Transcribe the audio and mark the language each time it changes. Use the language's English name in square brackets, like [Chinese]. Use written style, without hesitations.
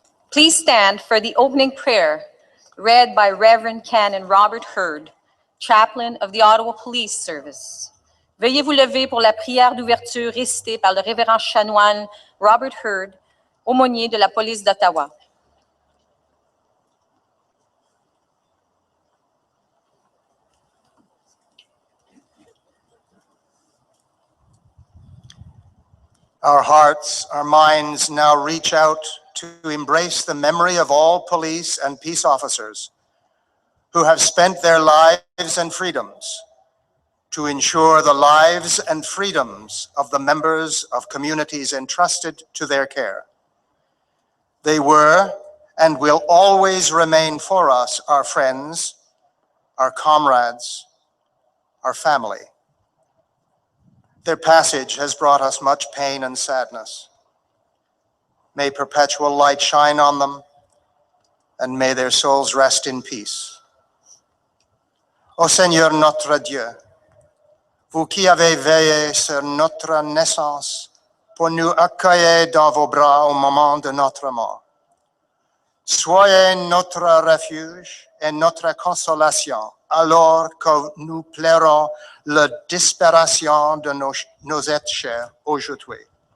[English] Please stand for the opening prayer read by Reverend Canon Robert Hurd, chaplain of the Ottawa Police Service. [French] Veuillez vous lever pour la prière d'ouverture récitée par le révérend chanoine Robert Hurd, aumônier de la police d'Ottawa. [English] Our hearts, our minds now reach out to embrace the memory of all police and peace officers who have spent their lives and freedoms to ensure the lives and freedoms of the members of communities entrusted to their care. They were and will always remain for us our friends, our comrades, our family. Their passage has brought us much pain and sadness. May perpetual light shine on them, and may their souls rest in peace. [French] Ô Seigneur notre Dieu, vous qui avez veillé sur notre naissance pour nous accueillir dans vos bras au moment de notre mort, soyez notre refuge et notre consolation alors que nous pleurons la disparition de nos êtres chers aujourd'hui.